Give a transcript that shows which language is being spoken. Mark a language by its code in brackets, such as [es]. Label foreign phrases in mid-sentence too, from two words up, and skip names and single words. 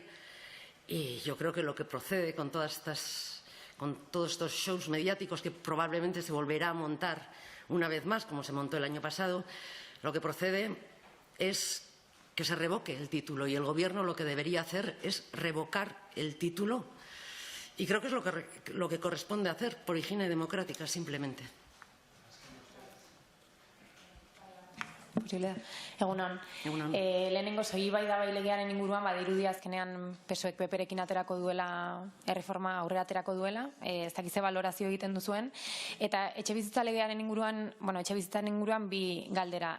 [es] Y yo creo que lo que procede con todos estos shows mediáticos que probablemente se volverá a montar una vez más, como se montó el año pasado, lo que procede es que se revoque el título, y el Gobierno lo que debería hacer es revocar el título. Y creo que es lo que corresponde hacer por higiene democrática, simplemente. [eu] Egunon. Lehenengo bai da bai legearen inguruan, badirudi azkenean PSOEk PPrekin aterako duela, erreforma aurrera aterako duela, ez dakiz ze balorazio egiten duzuen, eta etxebizitza legearen inguruan, etxebizitzaren inguruan bi galdera.